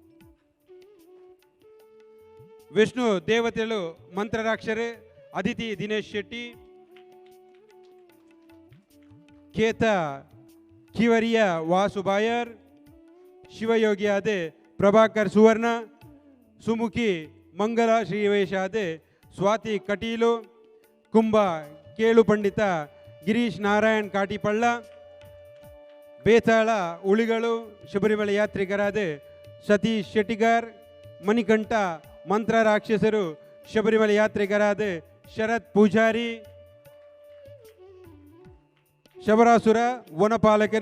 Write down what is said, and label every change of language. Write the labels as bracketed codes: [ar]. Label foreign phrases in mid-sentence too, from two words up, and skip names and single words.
[kn] ವಿಷ್ಣು ದೇವತೆಗಳು ಮಂತ್ರರಾಕ್ಷರು ಅದಿತಿ ದಿನೇಶ್ ಶೆಟ್ಟಿ ಕೇತ ಕಿವರಿಯ ವಾಸು ಬಾಯರ್ ಶಿವಯೋಗಿಯಾದ ಪ್ರಭಾಕರ್ ಸುವರ್ಣ ಸುಮುಖಿ ಮಂಗಲ ಶ್ರೀವೇಶಾದ ಸ್ವಾತಿ ಕಟೀಲು ಕುಂಭ ಕೇಳು ಪಂಡಿತ ಗಿರೀಶ್ ನಾರಾಯಣ್ ಕಾಟಿಪಳ್ಳ ಬೇತಾಳ ಉಳಿಗಳು ಶಬರಿಮಲೆ ಯಾತ್ರಿಕರಾದ ಸತೀಶ್ ಶೆಟ್ಟಿಗಾರ್ ಮಣಿಕಂಠ ಮಂತ್ರ ರಾಕ್ಷಸರು ಶಬರಿಮಲೆ ಯಾತ್ರಿಕರಾದ ಶರತ್ ಪೂಜಾರಿ ಶಬರಾಸುರ ವನಪಾಲಕರು